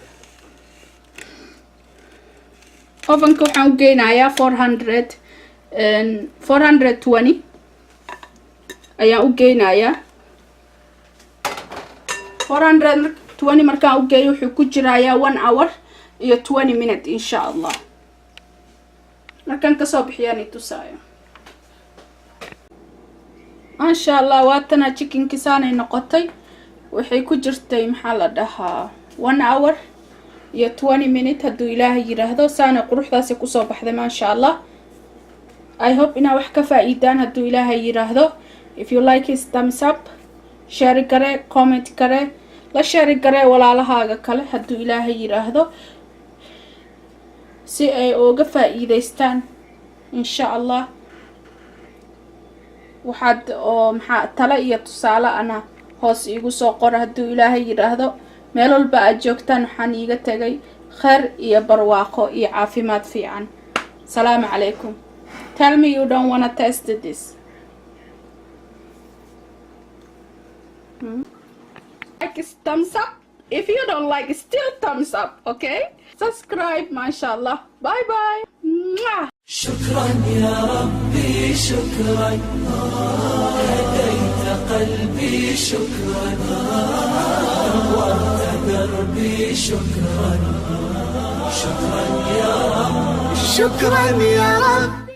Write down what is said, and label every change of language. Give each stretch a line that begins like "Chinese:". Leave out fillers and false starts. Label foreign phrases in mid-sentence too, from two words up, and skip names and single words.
Somali: oven ka waxaan u geynayaa 420 ayaan u geynayaa 420 markaan u geeyo wuxuu ku jirayaa 1 hour iyo 20 minutes
Arabic: إن شاء الله
Somali: markaan ka soo bixiyaan tusaayo
Arabic: ما شاء الله
Somali: waatana chicken kisaanay noqotay waxay ku jirtay maxaa la dhahaa 1 hour iyo 20 minute hadduu ilaahay yiraahdo saana quruxdaasi kusoo baxday
Arabic: ما شاء الله.
English: I hope
Somali: inaa wax ka faa'iidaan hadduu ilaahay yiraahdo.
English: If you like it, thumbs up,
Somali: share gare, comment gare, la share gare walaalahaaga kale hadduu ilaahay yiraahdo si ay uga faa'iideystaan
Arabic: إن شاء الله.
Somali: waxaad oo maxaa tala iyo tusaale ana hoos igu soo qor hadduu ilaahay yiraahdo. meel walba aad joogtaan waxaan iiga tagay khayr iyo barwaaqo iyo caafimaad fiican.
Arabic: السلام عليكم.
English: Tell me you don't want to test this. Like thumbs up. If you don't like, still thumbs up, okay? Subscribe, mashallah. Bye bye. Mwah.
Arabic: شكرا يا ربي شكرا هديت قلبي شكرا نورت دربي شكرا شكرا يا رب شكرا يا رب